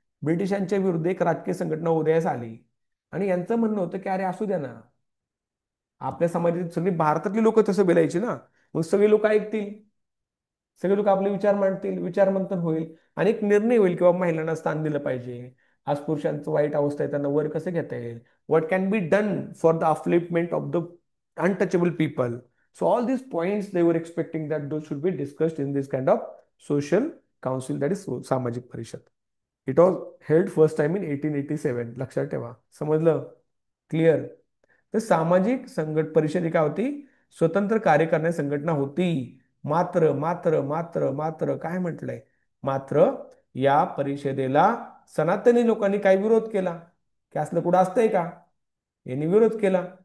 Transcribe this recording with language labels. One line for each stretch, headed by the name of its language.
Marathi: ब्रिटिशांच्या विरुद्ध एक राजकीय संघटना उदयास आली, आणि यांचं म्हणणं होतं की अरे असू द्या ना, आपल्या समाजातील सगळी भारतातली लोक तसं बोलायची ना, मग सगळे लोक ऐकतील. सगळे लोक आपले विचार मांडतील, विचार मंथन होईल आणि एक निर्णय होईल किंवा महिलांना स्थान दिलं पाहिजे. आज पुरुषांचं वाईट अवस्था आहे, त्यांना वर कसं घेता येईल,
English: What can be done for the upliftment of the untouchable people. So all these points they were expecting that those should be discussed in this kind of social council, that is सामाजिक परिषद. It was held first time in 1887.
Marathi: लक्षात ठेवा. समजलं? Clear? तर सामाजिक संघट परिषद ही काय होती? स्वतंत्र कार्य करणारी संघटना होती. मात्र मात्र मात्र मात्र काय म्हटलंय? मात्र या परिषदेला सनातनी लोकांनी काय विरोध केला? की असलं कुठं असतंय का? यांनी विरोध केला.